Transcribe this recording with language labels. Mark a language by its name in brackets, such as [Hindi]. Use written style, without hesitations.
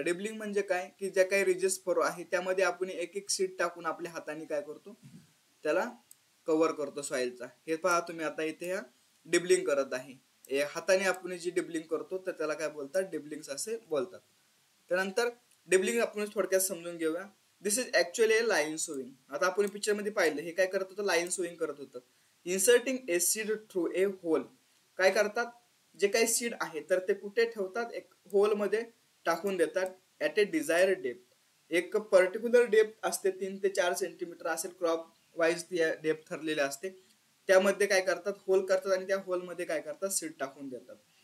[Marathi] Dibbling म्हणजे काय की ज्या काही रिजेस फरो आहे त्यामध्ये आपण एक एक सीड टाकून आपल्या हाताने काय करतो त्याला कव्हर करतो सॉइलचा. हे पहा तुम्ही आता इथे ह्या डिबलिंग करत आहे, हाताने आपण जी डिबलिंग करतो तर त्याला काय बोलतात, डिबलिंग्स असे बोलतात. त्यानंतर डिबलिंग आपण थोडक्यात समजून घेऊया. [English] This is actually a line solving. [Marathi] आता आपण पिक्चर मध्ये पाहिलं हे काय करत होतं, लाईन सोविंग करत होतं. [English] Inserting a seed through a hole. [Marathi] काय करतात, जे काही सीड आहे तर ते कुठे ठेवतात, एक होल मध्ये टाकून देतात [English] At a desired depth. [Marathi] एक पर्टिक्युलर डेप्थ असते, 3 ते 4 सेंटीमीटर असेल, क्रॉप वाईज ती डेप्थ ठरलेली असते. त्यामध्ये काय करतात, होल करतात आणि त्या होल मध्ये काय करतात, सीड टाकून देतात.